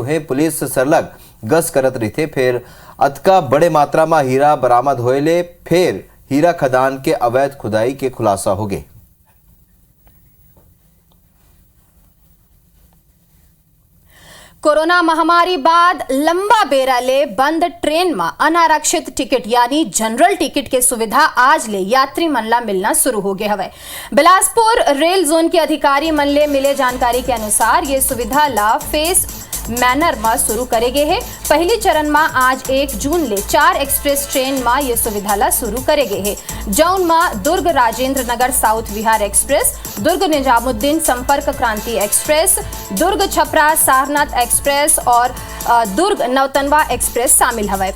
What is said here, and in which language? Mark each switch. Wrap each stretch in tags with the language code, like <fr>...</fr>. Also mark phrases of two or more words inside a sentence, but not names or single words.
<hne>उन्हें पुलिस सरलग गश्त करत रही थे। फिर अतका बड़े मात्रा में हीरा बरामद होएले फिर हीरा खदान के अवैध खुदाई के खुलासा हो गए। कोरोना महामारी बाद लंबा बेरा ले बंद ट्रेन में अनारक्षित टिकट यानी जनरल टिकट के सुविधा आज ले यात्री मन ला मिलना शुरू हो गए हवे। बिलासपुर रेल जोन के अधिकारी मन ले मिले जानकारी के अनुसार ये सुविधा ला</hne> <en>phase manner</en> <hne>में शुरू करे गए है। पहली चरण में आज 1 जून ले 4 एक्सप्रेस ट्रेन में ये सुविधा ला शुरू करे गए है। जौन में दुर्ग राजेंद्र नगर साउथ विहार एक्सप्रेस, दुर्ग निजामुद्दीन संपर्क क्रांति एक्सप्रेस, दुर्ग छपरा सारनाथ एक्सप्रेस और दुर्ग नवतनवा एक्सप्रेस शामिल हवे।</hne>